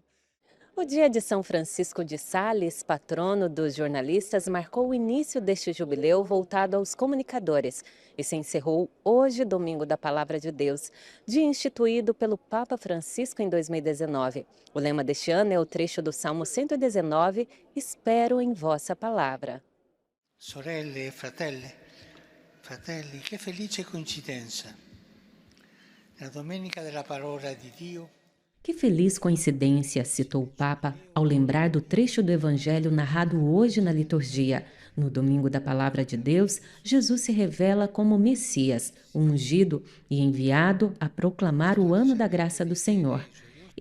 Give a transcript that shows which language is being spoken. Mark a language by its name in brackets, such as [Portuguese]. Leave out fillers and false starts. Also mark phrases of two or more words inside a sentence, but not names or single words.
[Portuguese] O dia de São Francisco de Sales, patrono dos jornalistas, marcou o início deste jubileu voltado aos comunicadores e se encerrou hoje, Domingo da Palavra de Deus, dia instituído pelo Papa Francisco em 2019. O lema deste ano é o trecho do Salmo 119, Espero em vossa palavra. [Italian] Sorelle e fratelli, che felice coincidenza. La domenica della parola di Dio. [Portuguese] Que feliz coincidência, citou o Papa, ao lembrar do trecho do Evangelho narrado hoje na liturgia. No Domingo da Palavra de Deus, Jesus se revela como Messias, o ungido e enviado a proclamar o ano da graça do Senhor.